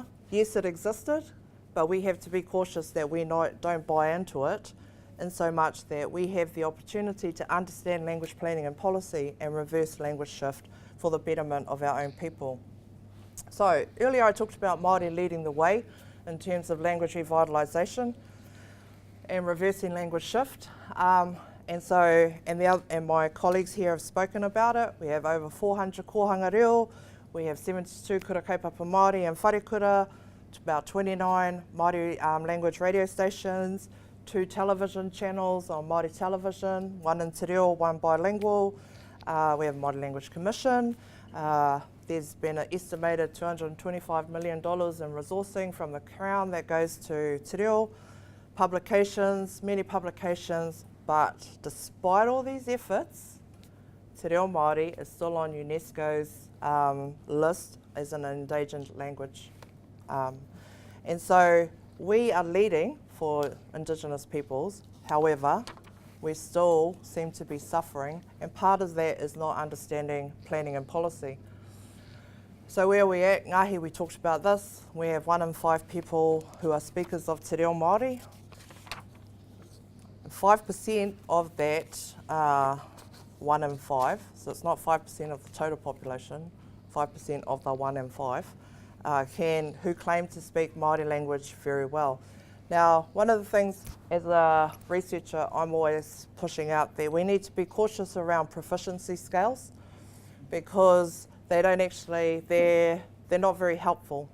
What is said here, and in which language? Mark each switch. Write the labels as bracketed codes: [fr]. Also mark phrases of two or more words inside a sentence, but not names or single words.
[en] Yes, it existed, but we have to be cautious that we don't buy into it, in so much that we have the opportunity to understand language planning and policy and reverse language shift for the betterment of our own people. So earlier I talked about Māori leading the way in terms of language revitalisation and reversing language shift. And my colleagues here have spoken about it. We have over 400 kohanga reo, we have 72 kura kaupapa Māori and wharekura, about 29 Māori language radio stations, 2 television channels on Māori television, 1 in te reo, 1 bilingual. We have a Māori Language Commission. There's been an estimated $225 million in resourcing from the Crown that goes to te reo. Publications, many publications, but despite all these efforts, te reo Māori is still on UNESCO's list as an endangered language. And so we are leading for Indigenous peoples. However, we still seem to be suffering, and part of that is not understanding planning and policy. So where are we at? Ngahi, we talked about this. We have 1 in 5 people who are speakers of te reo Māori. 5% of that 1 in 5, so it's not 5% of the total population, 5% of the 1 in 5, who claim to speak Māori language very well. Now, one of the things as a researcher I'm always pushing out there, we need to be cautious around proficiency scales, because they don't actually, they're not very helpful.